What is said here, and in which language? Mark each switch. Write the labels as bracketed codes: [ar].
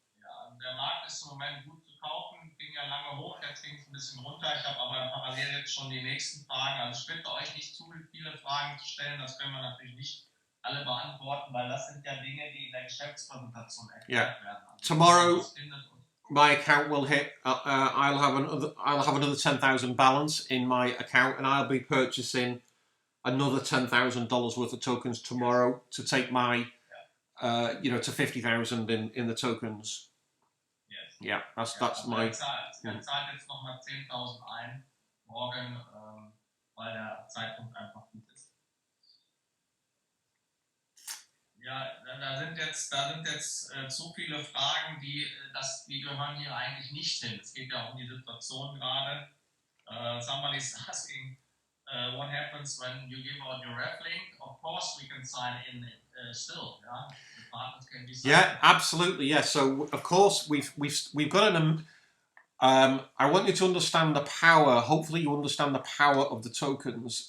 [de] Ja, der Markt ist im Moment gut zu kaufen. Ging ja lange hoch, jetzt ging es ein bisschen runter. Ich habe aber parallel jetzt schon die nächsten Fragen. Also ich bitte euch nicht zu viele Fragen zu stellen. Das können wir natürlich nicht alle beantworten, weil das sind ja Dinge, die in der Geschäftspräsentation erklärt werden. Also [en] tomorrow, my account will hit. I'll have another 10,000 balance in my account, and I'll be purchasing another $10,000 worth of tokens tomorrow to take my, to 50,000 in the tokens. Yes. Yeah, that's my. [de] Er zahlt jetzt nochmal 10.000 ein morgen, weil der Zeitpunkt einfach gut ist. Ja, da sind jetzt zu viele Fragen, die gehören hier eigentlich nicht hin. Es geht ja um die Situation gerade. [en] Somebody's asking, what happens when you give out your ref link? Of course, we can sign in still. Yeah, the partners can be signed. Yeah, absolutely. Yeah. So of course we've got an. I want you to understand the power. Hopefully, you understand the power of the tokens.